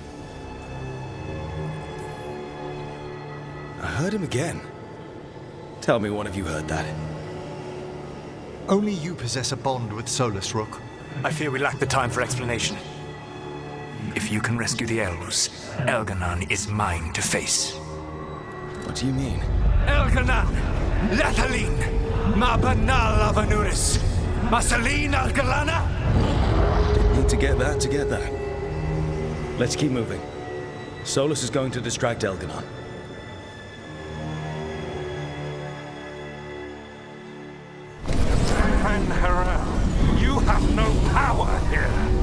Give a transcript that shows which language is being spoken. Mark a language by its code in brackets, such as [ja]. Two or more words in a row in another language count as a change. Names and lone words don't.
[en] I heard him again. Tell me one of you heard that. Only you possess a bond with Solus, Rook. I fear we lack the time for explanation. If you can rescue the elves, Elganon is mine to face. What do you mean? Elganon! Lathalin! Ma banal avanuris! Masalin Algalana! Didn't need to get that. Let's keep moving. Solus is going to distract Elganon. Harel, you have no power here.